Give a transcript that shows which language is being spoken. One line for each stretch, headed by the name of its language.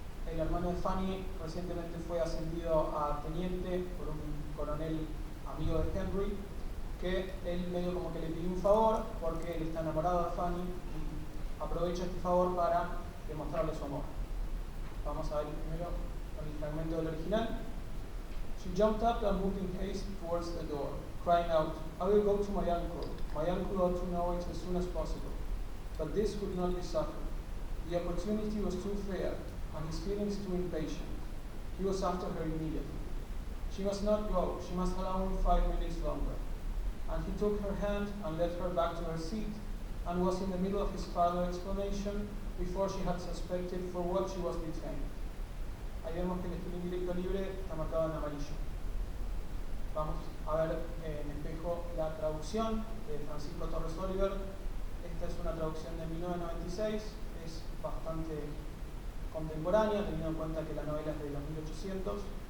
Spanish: El hermano de Fanny recientemente fue ascendido a teniente por un coronel amigo de Henry, que él medio como que le pidió un favor porque él está enamorado de Fanny y aprovecha este favor para demostrarle su amor. Vamos a ver primero el fragmento del original.
English: She jumped up and moved in haste towards the door, crying out, "I will go to my uncle. My uncle ought to know it as soon as possible." But this could not be suffered. The opportunity was too fair, and his feelings too impatient. He was after her immediately. She must not go, she must allow him 5 minutes longer. And he took her hand and led her back to her seat, and was in the middle of his further explanation before she had suspected for what she was detained.
Spanish: Ahí vemos que el estilo indirecto libre está marcado en amarillo. Vamos a ver en espejo la traducción de Francisco Torres Oliver. Esta es una traducción de 1996, es bastante contemporánea, teniendo en cuenta que la novela es de los 1800.